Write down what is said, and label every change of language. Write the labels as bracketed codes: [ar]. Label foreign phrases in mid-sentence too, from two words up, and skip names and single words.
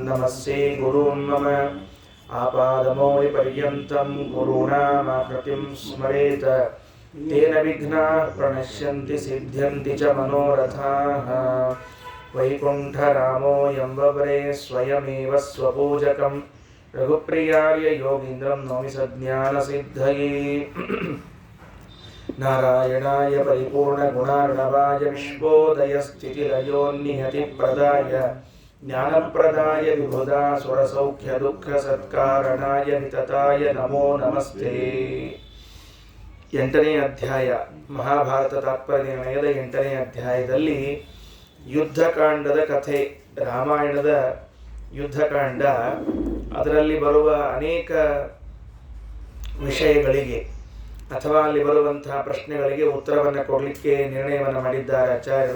[sa] ನಮಸ್ಸೇ ಗುರೂನ್ ಮಮ ಆಪಾದಮೌಳಿಪರ್ಯಂತಂ ಗುರುಣಾಮಾಕೃತಿಂ ಸ್ಮರೇತ ತೇನ ವಿಘ್ನಾಃ ಪ್ರಣಶ್ಯಂತಿ ಸಿದ್ಧ್ಯಂತಿ ಚ ಮನೋರಥಾಃ ವೈಕುಂಠರಾಮೋऽಯಂ ವವ್ರೇ ಸ್ವಯಮೇವ ಸ್ವಪೂಜಕಂ ರಘುಪ್ರಿಯಾರ್ಯ ಯೋಗೀಂದ್ರಂ ನೌಮಿ ಸಜ್ಞಾನಸಿದ್ಧಯೇ ನಾರಾಯಣಾಯ ಪರಿಪೂರ್ಣಗುಣಾರ್ಣವಾಯ ವಿಶ್ವೋದಯಸ್ಥಿತಿಲಯೋನ್ನಿಯತಿಪ್ರದಾಯ ಜ್ಞಾನಪ್ರದಾಯ ವಿಬುಧಾ ಸುರಸೌಖ್ಯದುಃಖಸತ್ಕಾರಣಾಯ ವಿತತಾಯ ನಮೋ ನಮಸ್ತೆ. [kn] 8ನೇ ಅಧ್ಯಾಯ ಮಹಾಭಾರತ ತಾತ್ಪರ್ಯ ನಿರ್ಣಯದ 8ನೇ ಅಧ್ಯಾಯದಲ್ಲಿ ಯುದ್ಧಕಾಂಡದ ಕಥೆ, ರಾಮಾಯಣದ ಯುದ್ಧಕಾಂಡ. ಅದರಲ್ಲಿ ಬರುವ ಅನೇಕ ವಿಷಯಗಳಿಗೆ ಅಥವಾ ಅಲ್ಲಿ ಬರುವಂತಹ ಪ್ರಶ್ನೆಗಳಿಗೆ ಉತ್ತರವನ್ನು ಕೊಡಲಿಕ್ಕೆ ನಿರ್ಣಯವನ್ನು ಮಾಡಿದ್ದಾರೆ ಆಚಾರ್ಯರು.